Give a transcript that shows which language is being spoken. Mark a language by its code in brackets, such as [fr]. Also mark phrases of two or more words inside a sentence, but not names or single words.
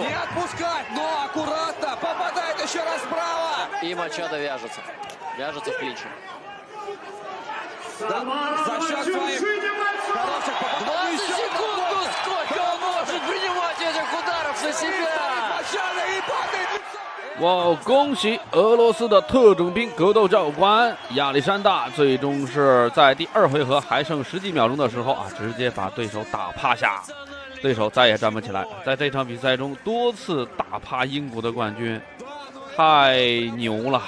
[ru] Не отпускать, но аккуратно! Попадает еще раз справа! И Мачадо вяжется в клинче. Да, за счет своих хороших попаданий. 20 секунд, ну сколько он может принимать этих ударов на себя! Мачадо и падает лицо! [zh] 哇！恭喜俄罗斯的特种兵格斗教官亚历山大，最终是在第2回合还剩10几秒钟的时候啊，直接把对手打趴下，对手再也站不起来。在这场比赛中多次打趴英国的冠军，太牛了！